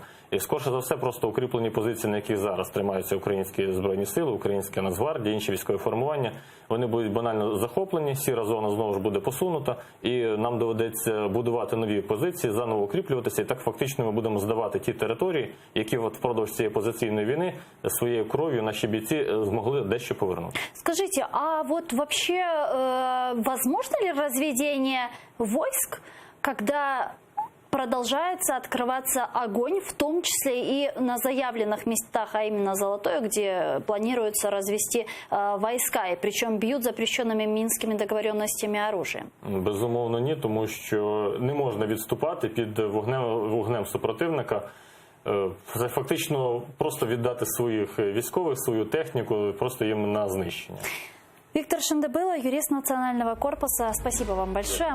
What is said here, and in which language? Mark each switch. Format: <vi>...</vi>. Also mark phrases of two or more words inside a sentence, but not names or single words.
<uk>І скорше за все просто укріплені позиції, на яких зараз тримаються українські збройні сили, українська Нацгвардія, інші військові формування, вони будуть банально захоплені, сіра зона знову ж буде посунута, і нам доведеться будувати нові позиції, заново укріплюватися, і так фактично ми будемо здавати ті території, які впродовж цієї позиційної війни своєю кров'ю наші бійці змогли дещо повернути.</uk> <ru>Скажите, а вот вообще возможно ли разведение войск, когда продолжается открываться огонь, в том числе и на заявленных местах, а именно Золотое, где планируется развести войска, и причем бьют запрещенными мінськими договоренностями оружием?</ru> <uk>Безумовно ні, тому що не можна відступати під вогнем супротивника. Це фактично просто віддати своїх військових, свою техніку, просто їм на знищення.</uk> <ru>Виктор Шендебыло, юрист Национального корпуса. Спасибо вам большое.</ru>